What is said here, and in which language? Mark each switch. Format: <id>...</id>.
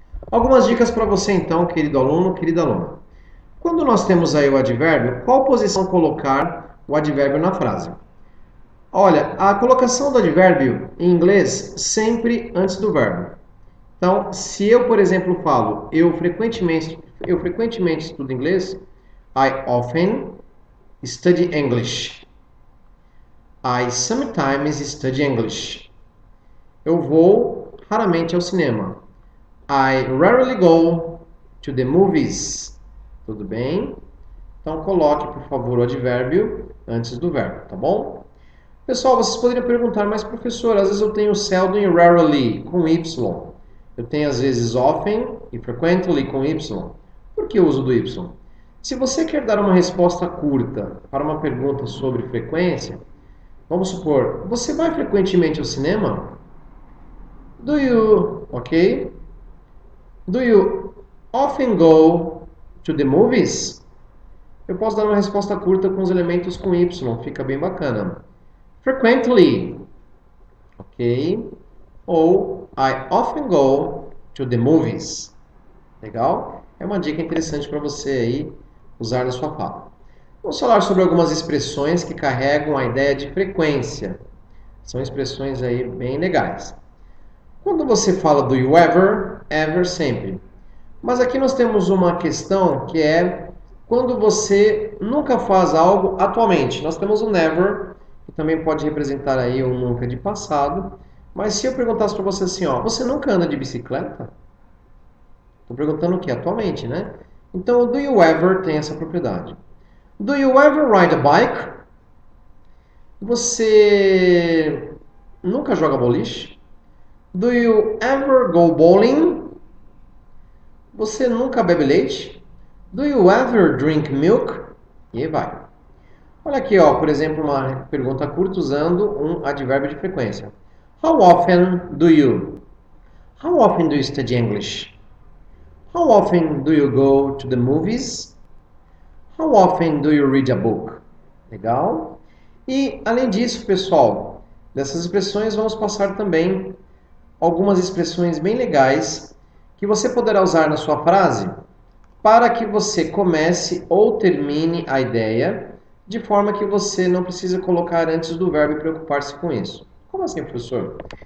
<pt>Algumas dicas para você então, querido aluno, querida aluna. Quando nós temos aí o advérbio, qual posição colocar o advérbio na frase? Olha, a colocação do advérbio em inglês sempre antes do verbo. Então, se eu, por exemplo, falo eu frequentemente estudo inglês,</pt> <en>I often study English. I sometimes study English.</en> <pt>Eu vou raramente ao cinema.</pt> <en>I rarely go to the movies.</en> <pt>Tudo bem? Então, coloque, por favor, o advérbio antes do verbo, tá bom? Pessoal, vocês poderiam perguntar, mas professor, às vezes eu tenho seldom e rarely com Y. Eu tenho às vezes often e frequently com Y. Por que eu uso do Y? Se você quer dar uma resposta curta para uma pergunta sobre frequência, vamos supor, você vai frequentemente ao cinema?</pt> <en>Do you, ok? Do you often go to the movies?</en> <pt>Eu posso dar uma resposta curta com os elementos com Y, fica bem bacana.</pt> <en>Frequently, ok? Ou I often go to the movies.</en> <pt>Legal? É uma dica interessante para você aí usar na sua fala. Vamos falar sobre algumas expressões que carregam a ideia de frequência. São expressões aí bem legais. Quando você fala do you ever, ever sempre. Mas aqui nós temos uma questão que é quando você nunca faz algo atualmente. Nós temos o never, que também pode representar aí um nunca de passado. Mas se eu perguntasse para você assim, ó, você nunca anda de bicicleta? Estou perguntando o que? Atualmente, né? Então, o</pt> <en>do you ever</en> <pt>tem essa propriedade.</pt> <en>Do you ever ride a bike?</en> <pt>Você nunca joga boliche?</pt> <en>Do you ever go bowling?</en> <pt>Você nunca bebe leite?</pt> <en>Do you ever drink milk?</en> <pt>E aí vai. Olha aqui, ó, por exemplo, uma pergunta curta usando um advérbio de frequência.</pt> <en>How often do you? How often do you study English? How often do you go to the movies? How often do you read a book?</en> <pt>Legal? E, além disso, pessoal, dessas expressões vamos passar também algumas expressões bem legais que você poderá usar na sua frase para que você comece ou termine a ideia de forma que você não precisa colocar antes do verbo e preocupar-se com isso. Como assim, professor?</pt>